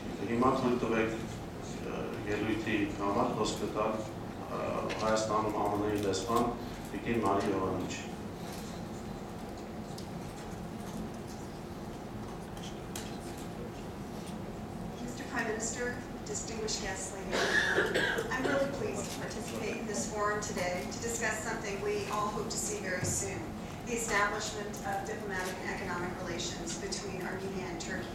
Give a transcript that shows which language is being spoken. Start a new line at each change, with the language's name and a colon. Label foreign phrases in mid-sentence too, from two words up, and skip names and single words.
Armenian: հիմա թույլ տվեք ելույթի համար խոսքը տալ Հայաստանում ԱՄՆ-ի դեսպան Տիկին Մարի Յովանիչի։
English: Mr. Prime Minister, distinguished guests, ladies and gentlemen, I'm really pleased to participate in this forum today to discuss something we all hope to see very soon, the establishment of diplomatic and economic relations between Armenia and Turkey.